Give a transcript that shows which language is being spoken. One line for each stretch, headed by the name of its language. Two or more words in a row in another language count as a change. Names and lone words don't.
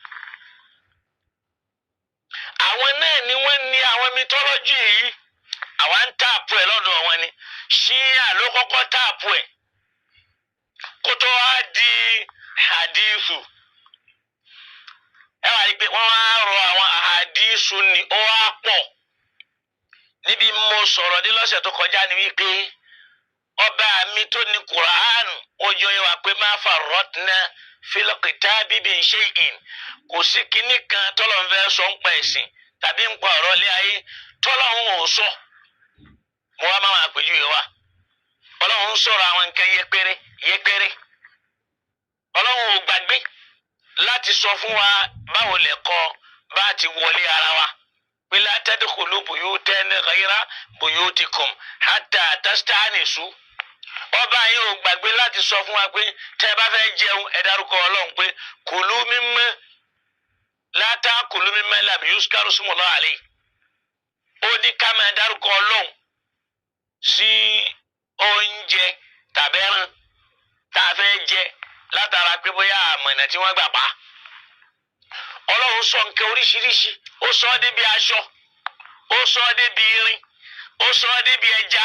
Yoruba: Àwọn náà ni wọ́n ní àwọn mythology yìí àwọn ń tààpù ẹ̀ lọ́dọ̀ wọn ni Ṣíà ló kọ́kọ́ tààpù ẹ̀ kó tó wá di hadithu. Ẹ wá rí i pé wọ́n wá rọ àwọn hadithu ni ó wá pọ̀. Níbi mo sọ̀rọ̀ dé lọ́sẹ̀ tó kọjá ni wípé ọba mi tó ní Quran ó jọ yẹ wá pé
Arabic: ma farratna fil kitabi min shay'in.
Yoruba: Kò sí kinní kan tọ́lọ́run fẹ́ sọ ń pa ẹ̀sìn tàbí ń pa ọ̀rọ̀ ilé ayé tọ́lọ́run ò sọ. Mo wá máa àpèjúwe wa. Ọlọ́run ń sọ̀rọ̀ àwọn nǹkan yẹpẹrẹ. Ọlọ́run ò gbàgbé láti sọ fún wa báwo lẹ̀kọ́ bá ti wọlé ara wa.
Arabic: Pé la tadkhulu buyutan ghayra buyutikum hatta tasta'nisu.
Yoruba: Ọba yìí ò gbàgbé láti sọ fún wa pé tẹ́ bá fẹ́ jẹun ẹ dárúkọ Ọlọ́run pé
Arabic: kulu mimma la ta'kulu mimma lam yuzkaru ismullahi alayhi.
Yoruba: Ó ní ká máa dárúkọ Ọlọ́run sí oúnjẹ tàbí ẹran tá a fẹ́ jẹ látara pé bóyá àmọ̀nà tí wọ́n gbà pa. Ọlọ́run sọ nǹkan oríṣiríṣi, ó sọ ọ́ débi aṣọ, ó sọ ọ́ débi irin, ó sọ ọ́ débi ẹja.